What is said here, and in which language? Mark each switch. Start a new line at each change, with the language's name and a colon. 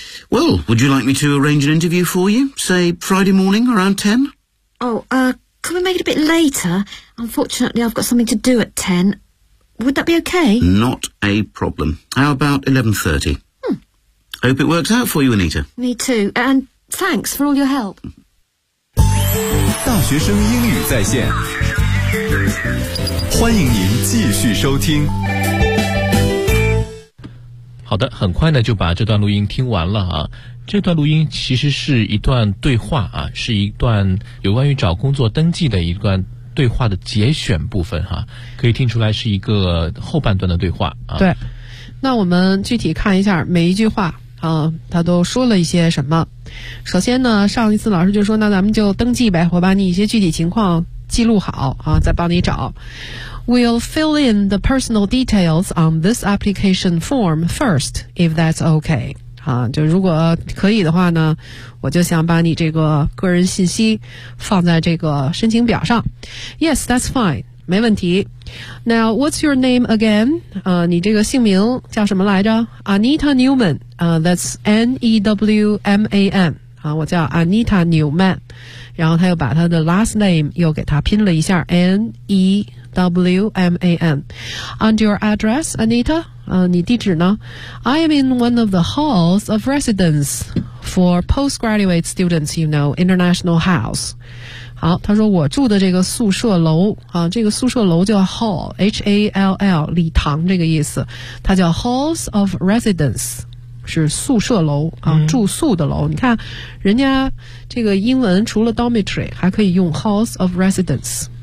English: Well, would you like me to arrange an interview for you? Say, Friday morning, around 10? Oh, can we make it a bit later? Unfortunately, I've got something to do at 10. Would that be okay? Not a problem. How about 11:30? Hmm. Hope it works out for you, Anita. Me too, and...Thanks for all your help.
Chinese: 大学生英语在线，欢迎您继续收听。好的，很快呢就把这段录音听完了啊。这段录音其实是一段对话啊，是一段有关于找工作登记的一段对话的节选部分哈、啊，可以听出来是一个后半段的对话啊。对，那我们具体看一下每一句话啊，他都说了一些什么。首先呢，上一次老师就说，那咱们就登记呗，我把你一些具体情况记录好啊，再帮你找。
English: We'll fill in the personal details on this application form first, if that's okay.
Chinese: 啊，就如果可以的话呢，我就想把你这个个人信息放在这个申请表上。
English: Yes, that's fine.
Chinese: 没问题。
English: Now, what's your name again?
Chinese: 你这个姓名叫什么来着
English: ？Anita Newman. That's N-E-W-M-A-N.
Chinese: 啊，我叫 Anita Newman。然后他又把他的 last name 又给他拼了一下 N-E-W-M-A-N.
English: And your address, Anita?
Chinese: 你地址呢
English: ?I am in one of the halls of residence for postgraduate students, you know, international house.
Chinese: 好，他说我住的这个宿舍楼啊，这个宿舍楼叫 hall,H-A-L-L, 礼堂这个意思。它叫 halls of residence, 是宿舍楼啊、嗯、住宿的楼。你看人家这个英文除了 dormitory, 还可以用 halls of residence。